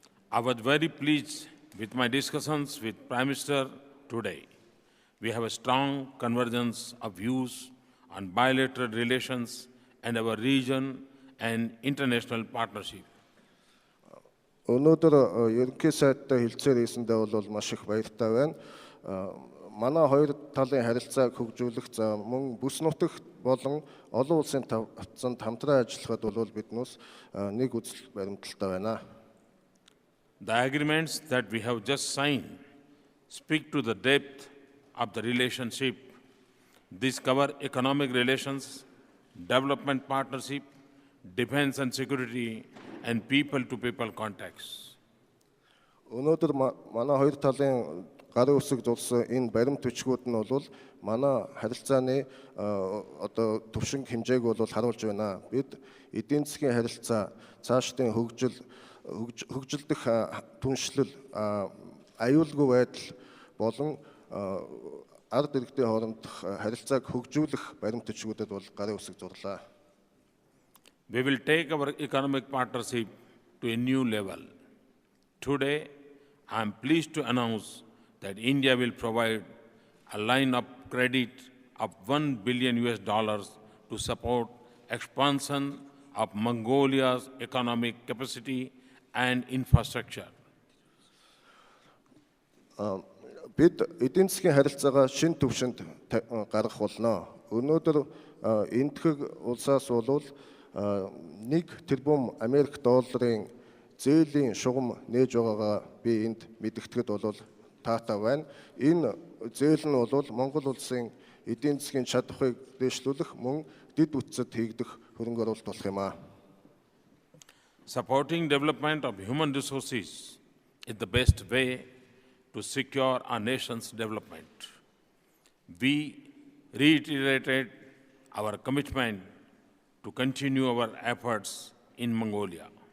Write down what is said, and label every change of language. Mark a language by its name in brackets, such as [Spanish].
[English] I was very pleased with my discussions with Prime Minister today. We have a strong convergence of views on bilateral relations and our region and international partnership. [Mongolian] Өнөөдөр ерөнхий сайдтай хэлцээр хийсэндээ бол маш их баяртай байна. Манай хоёр талын харилцааг хөгжүүлэх за мөн бүс нутагт болон олон улсын тавцанд хамтран ажиллахад бол биднээс нэг үзэл баримталтай байна. [English] The agreements that we have just signed speak to the depth of the relationship. These cover economic relations, development partnership, defense and security, and people-to-people contacts. Өнөөдөр манай хоёр талын гарын үсэг зурсан энэ баримт бичгүүд нь бол манай харилцааны одоо төвшинг хэмжээг бол харуулж байна. Бид эдийн засгийн харилцаа, цаашдын хөгжилдөх түншлэл, аюулгүй байдал болон ард иргэдийн хоорондох харилцааг хөгжүүлэх баримт бичгүүдэд бол гарын үсэг зурлаа. We will take our economic partnership to a new level. Today, I am pleased to announce that India will provide a line of credit of $1 billion to support expansion of Mongolia's economic capacity and infrastructure. [Mongolian] Бид эдийн засгийн харилцаагаа шинэ түвшинд гаргах болно. Өнөөдөр энэтхэг улсаас болвол 1 тэрбум Америк долларын зээлийн шугам нээж байгаагаа би энд мэдгэтгэд бол таатай байна. Энэ зээл нь бол Монгол улсын эдийн засгийн чадварыг дэвшлүүлэх мөн дэд үтцэд хийгдэх хөрөнгө оруулалт болох юм аа. [English] Supporting development of human resources is the best way to secure our nation's development. We reiterated our commitment to continue our efforts in Mongolia.